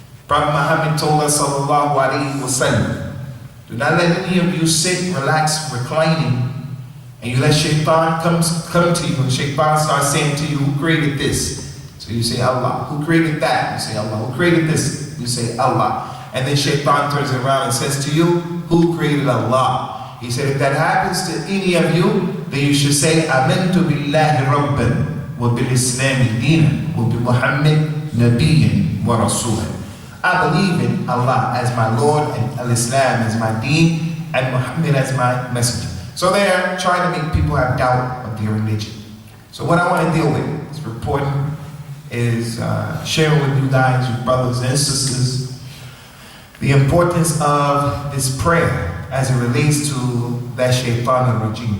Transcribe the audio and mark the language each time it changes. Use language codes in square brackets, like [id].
[en] Prophet Muhammad told us, sallallahu alaihi wasallam, do not let any of you sit, relax, reclining, and you let shaitan come to you, and shaitan starts saying to you, who created this? So you say Allah. Who created that? You say Allah. Who created this? You say Allah. And then shaitan turns around and says to you, who created Allah? He said, if that happens to any of you, then you should say, [ar] Amantu billahi rabban وبالإسلام دينا وبمحمد نبيا ورسولا. [en] I believe in Allah as my Lord and Al-Islam as my deen and Muhammad as my messenger. So they are trying to make people have doubt of their religion. So what I want to deal with is reporting, is sharing with you guys, your brothers and sisters, the importance of this prayer as it relates to that shaitan regime.